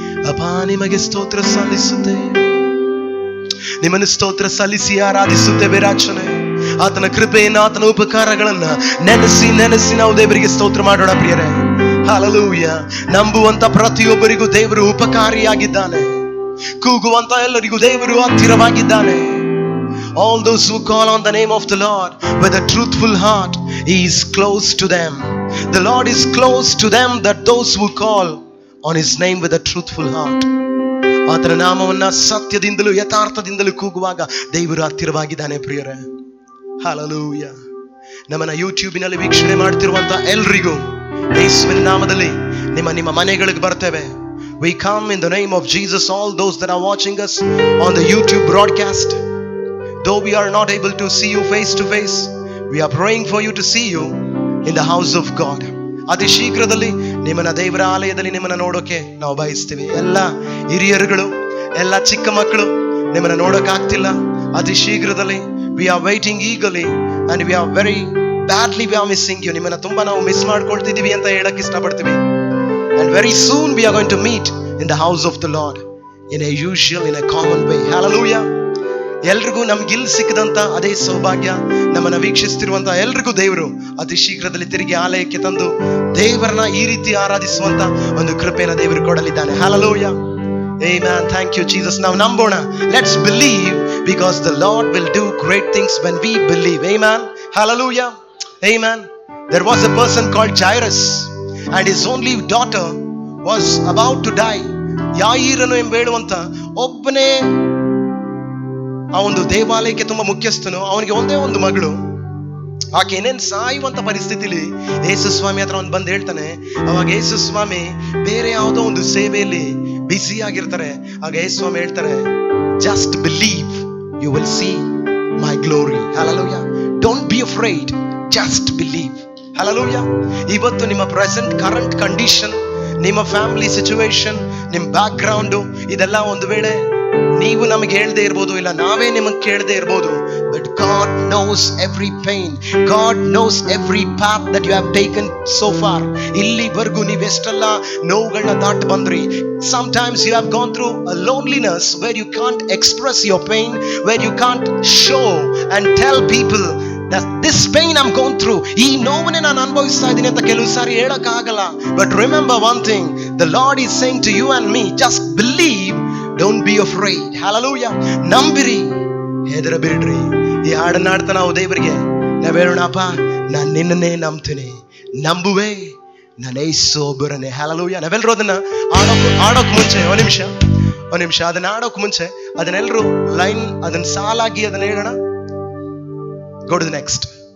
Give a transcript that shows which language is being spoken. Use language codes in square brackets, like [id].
[kn] ಅಪ್ಪ ನಿಮಗೆ ಸ್ತೋತ್ರ ಸಲ್ಲಿಸುತ್ತೇವೆ, ನಿಮ್ಮನ್ನು ಸ್ತೋತ್ರ ಸಲ್ಲಿಸಿ ಆರಾಧಿಸುತ್ತೇವೆ ರಾಜನೇ. ಆತನ ಕೃಪೆಯನ್ನು, ಆತನ ಉಪಕಾರಗಳನ್ನ ನೆನೆಸಿ ನೆನೆಸಿ ನಾವು ದೇವರಿಗೆ ಸ್ತೋತ್ರ ಮಾಡೋಣ ಪ್ರಿಯರೇ. ಹಲ್ಲೆಲೂಯಾ. ನಂಬುವಂತ ಪ್ರತಿಯೊಬ್ಬರಿಗೂ ದೇವರು ಉಪಕಾರಿಯಾಗಿದ್ದಾನೆ, ಕೂಗುವಂತ ಎಲ್ಲರಿಗೂ ದೇವರು ಹತ್ತಿರವಾಗಿದ್ದಾನೆ. [en] All those who call on the name of the Lord with a truthful heart, He is close to them. The Lord is close to them, that those who call on His name with a truthful heart. [kn] ಆತನ ನಾಮವನ್ನ ಸತ್ಯದಿಂದಲೂ ಯಥಾರ್ಥದಿಂದಲೂ ಕೂಗುವಾಗ ದೇವರು ಹತ್ತಿರವಾಗಿದ್ದಾನೆ ಪ್ರಿಯರೇ. Hallelujah. ನಮ್ಮನ್ನ ಯೂಟ್ಯೂಬಿನಲ್ಲಿ ವೀಕ್ಷಣೆ ಮಾಡ್ತಿರುವಂತ ಎಲ್ರಿಗೂ ಯೇಸುವಿನ ನಾಮದಲ್ಲಿ ನಿಮ್ಮ ಮನೆಗಳಿಗೆ ಬರ್ತೇವೆ. [en] We come in the name of Jesus. All those that are watching us on the YouTube broadcast, though we are not able to see you face to face, we are praying for you to see you in the house of God. [kn] ಅತಿ ಶೀಘ್ರದಲ್ಲಿ ನಿಮ್ಮನ್ನ ದೇವರ ಆಲಯದಲ್ಲಿ ನಿಮ್ಮನ್ನ ನೋಡೋಕೆ ನಾವು ಬಯಸ್ತೀವಿ. ಎಲ್ಲ ಹಿರಿಯರುಗಳು, ಎಲ್ಲ ಚಿಕ್ಕ ಮಕ್ಕಳು ನಿಮ್ಮನ್ನ ನೋಡೋಕ್ಕಾಗ್ತಿಲ್ಲ. ಅತಿ ಶೀಘ್ರದಲ್ಲಿ [en] we are waiting eagerly and we are very badly we are missing you. [kn] ನಿಮ್ಮನ್ನ ತುಂಬಾ ನಾವು ಮಿಸ್ ಮಾಡ್ಕೊಳ್ತಿದೀವಿ ಅಂತ ಹೇಳಕ್ ಇಷ್ಟಪಡ್ತೀವಿ. [en] And very soon we are going to meet in the house of the Lord in a usual, in a common way. Hallelujah. [kn] ಎಲ್ರಿಗೂ ನಮ್ಗಿಲ್ ಸಿಕ್ಕದಂತ ಅದೇ ಸೌಭಾಗ್ಯ ನಮ್ಮನ್ನ ವೀಕ್ಷಿಸ್ತಿರುವಂತ ಎಲ್ರಿಗೂ ದೇವರು ಅತಿ ಶೀಘ್ರದಲ್ಲಿ ತಿರುಗಿ ಆಲಯಕ್ಕೆ ತಂದು ದೇವರನ್ನ ಈ ರೀತಿ ಆರಾಧಿಸುವಂತ ಒಂದು ಕೃಪೆನ ದೇವರು ಕೊಡಲಿದ್ದಾನೆ. [en] Hallelujah. Amen. Thank you, Jesus. [kn] ನಾವು ನಂಬೋಣ. [en] Let's believe because the Lord will do great things when we believe. Amen. Hallelujah. Amen. There was a person called Jairus and his only daughter was about to die. [kn] ಯಾಯಿರನು ಎಂಬ ಹೇಳುವಂತ ಒಬ್ಬನೇ ಆ ಒಂದು ದೇವಾಲಯಕ್ಕೆ ತುಂಬಾ ಮುಖ್ಯಸ್ಥನು, ಅವನಿಗೆ ಒಂದೇ ಒಂದು ಮಗಳು. ಆಕೆ ಏನೇನ್ ಸಾಯುವಂತ ಪರಿಸ್ಥಿತಿಲಿ ಯೇಸು ಸ್ವಾಮಿ ಹತ್ರ ಅವ್ನು ಬಂದು ಹೇಳ್ತಾನೆ. ಅವಾಗ ಯೇಸು ಸ್ವಾಮಿ ಬೇರೆ ಯಾವುದೋ ಒಂದು ಸೇವೆಯಲ್ಲಿ ಬ್ಯುಸಿ ಆಗಿರ್ತಾರೆ. ಆಗ ಯೇಸು ಸ್ವಾಮಿ ಹೇಳ್ತಾರೆ, [en] Just believe, you will see my glory. Hallelujah. Don't be afraid, just believe. Hallelujah. [kn] ಇವತ್ತು ನಿಮ್ಮ ಪ್ರೆಸೆಂಟ್ ಕರೆಂಟ್ ಕಂಡೀಷನ್, ನಿಮ್ಮ ಫ್ಯಾಮಿಲಿ ಸಿಚುವೇಶನ್, ನಿಮ್ಮ ಬ್ಯಾಕ್ ಗ್ರೌಂಡು, ಇದೆಲ್ಲ ಒಂದು ವೇಳೆ ನೀವು ನಮಗೆ ಹೇಳ್ದೆ ಇರ್ಬೋದು, ಇಲ್ಲ ನಾವೇ ನಿಮಗೆ ಕೇಳದೆ ಇರ್ಬೋದು. [en] But God knows every pain. God knows every path that you have taken so far. [kn] ಇಲ್ಲಿವರೆಗೂ ನೀವೆಷ್ಟೆಲ್ಲ ನೋವುಗಳನ್ನ ದಾಟಿ ಬಂದ್ರಿ. [en] Sometimes you have gone through a loneliness where you can't express your pain, where you can't show and tell people that this pain I'm going through. [kn] ಈ ನೋವನ್ನೇ ನಾನು ಅನುಭವಿಸ್ತಾ ಇದ್ದೀನಿ ಅಂತ ಕೆಲವು ಸಾರಿ ಹೇಳಕ್ ಆಗಲ್ಲ. [en] But remember one thing, the Lord is saying to you and me, just believe, don't be afraid. [kn] Hallelujah. ನಂಬಿರಿ, ಹೆದರಬೇಡ್ರಿ. ಈ ಹಾಡನ್ನ ಹಾಡ್ತಾ ನಾವು ದೇವರಿಗೆ ನಾವ್ ಹೇಳೋಣಪ್ಪ, ನಾನು ನಿನ್ನನ್ನೇ ನಂಬ್ತೀನಿ, ನಂಬುವೆ ನನ್ನ ಯೇಸು ಒಬ್ಬರನ್ನೇ. ಹಲ್ಲೆಲೂಯಾ. ನಾವೆಲ್ಲರೂ ಅದನ್ನ ಆಡೋಕ್ ಮುಂಚೆ ಒಂದ್ ನಿಮಿಷ ಅದನ್ನ ಆಡೋಕ್ ಮುಂಚೆ ಅದನ್ನೆಲ್ಲರೂ ಲೈನ್ ಅದನ್ನ ಸಾಲಾಗಿ ಅದನ್ನ ಹೇಳೋಣ. [en] Go to the next.